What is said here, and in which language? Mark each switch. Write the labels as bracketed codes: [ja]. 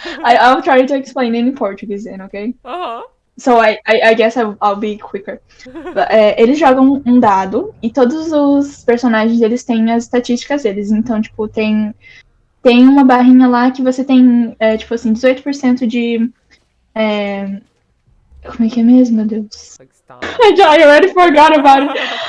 [en] I'll try to explain it in Portuguese then, okay? So I guess I'll be quicker. [pt] Eles jogam um dado e todos os personagens eles têm as estatísticas deles. Então, tipo, tem uma barrinha lá que você tem, tipo assim, 18% de... como é que é mesmo, meu Deus? [en] I already forgot about it.